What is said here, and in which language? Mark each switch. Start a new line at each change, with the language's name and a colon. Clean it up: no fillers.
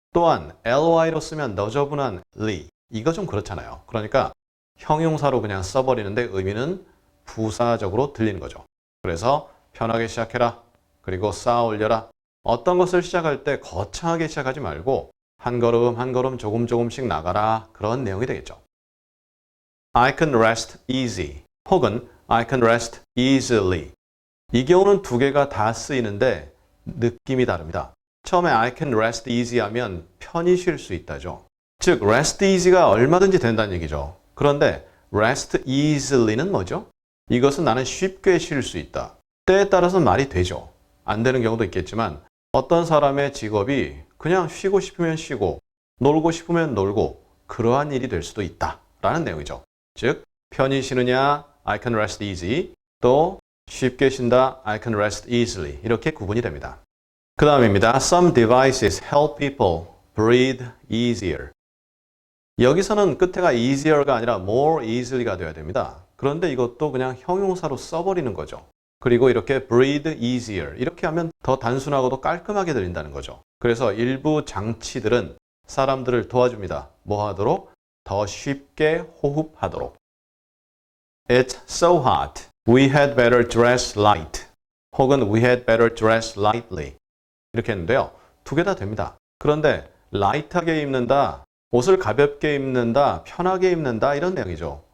Korean: 또한 ly로 쓰면 너저분한 ly. 이거 좀 그렇잖아요. 그러니까 형용사로 그냥 써버리는데 의미는 부사적으로 들리는 거죠. 그래서 편하게 시작해라. 그리고 쌓아 올려라. 어떤 것을 시작할 때 거창하게 시작하지 말고 한 걸음 한 걸음 조금씩 나가라. 그런 내용이 되겠죠.
English: I can rest easy 혹은 I can rest easily.
Korean: 이 경우는 두 개가 다 쓰이는데 느낌이 다릅니다. 처음에
English: I can rest easy
Korean: 하면 편히 쉴 수 있다죠. 즉 rest easy가 얼마든지 된다는 얘기죠. 그런데 rest easily는 뭐죠? 이것은 나는 쉽게 쉴 수 있다. 때에 따라서는 말이 되죠. 안 되는 경우도 있겠지만 어떤 사람의 직업이 그냥 쉬고 싶으면 쉬고 놀고 싶으면 놀고 그러한 일이 될 수도 있다 라는 내용이죠. 즉 편히 쉬느냐
English: I can rest easy
Korean: 또 쉽게 쉰다
English: I can rest easily
Korean: 이렇게 구분이 됩니다. 그 다음입니다.
English: Some devices help people breathe easier.
Korean: 여기서는 끝에가 easier가 아니라 more easily가 되어야 됩니다. 그런데 이것도 그냥 형용사로 써버리는 거죠. 그리고 이렇게 breathe easier 이렇게 하면 더 단순하고도 깔끔하게 들린다는 거죠. 그래서 일부 장치들은 사람들을 도와줍니다. 뭐 하도록? 더 쉽게 호흡하도록.
English: It's so hot. We had better dress light. 혹은 we had better dress lightly.
Korean: 이렇게 했는데요. 두 개 다 됩니다. 그런데 light하게 입는다, 옷을 가볍게 입는다, 편하게 입는다 이런 내용이죠.